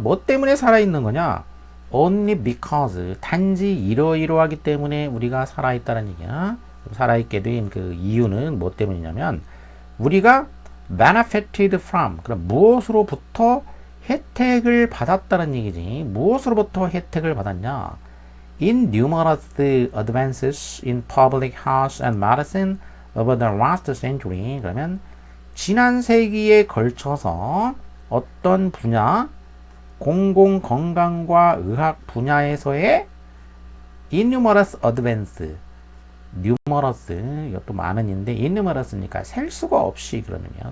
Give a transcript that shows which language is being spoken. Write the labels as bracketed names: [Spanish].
[Korean] 뭐 때문에 살아있는 거냐? [English] Only because [Korean] 단지 이러이러하기 때문에 우리가 살아있다는 얘기야. 살아있게 된 그 이유는 뭐 때문이냐면 우리가 [English] benefited from [Korean] 그럼 무엇으로부터 혜택을 받았다는 얘기지. 무엇으로부터 혜택을 받았냐? [English] In numerous advances in public health and medicine over the last century. [Korean] 그러면 지난 세기에 걸쳐서 어떤 분야, 공공건강과 의학 분야에서의 [English] innumerous advance, [Korean] numerous, 이것도 많은인데 innumerous니까 셀 수가 없이 그러는 거예요.